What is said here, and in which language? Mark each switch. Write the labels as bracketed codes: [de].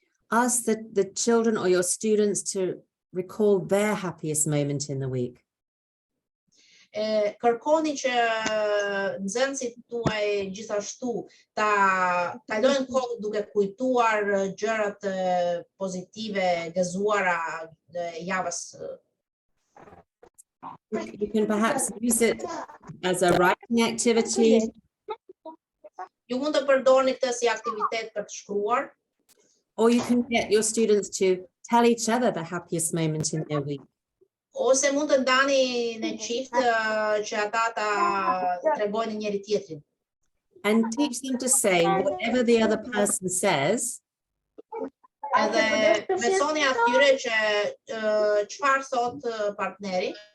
[en] Ask the children or your students to recall their happiest moment in the week. [sq] Kërkoni që nxënësit tuaj gjithashtu ta kalojnë kohë duke kujtuar gjërat pozitive gëzuara javës. [en] You can perhaps use it as a writing activity, [sq] Ju mund të përdorni këtë si aktivitet për të shkruar, [en] or you can get your students to tell each other the happiest moment in their week. [sq] ose mund të ndani në çift që ata ta tregojnë njëri tjetrin. [en] And teach them to say whatever the other person says, [sq] Edhe mësoni atyre që çfarë thot partneri,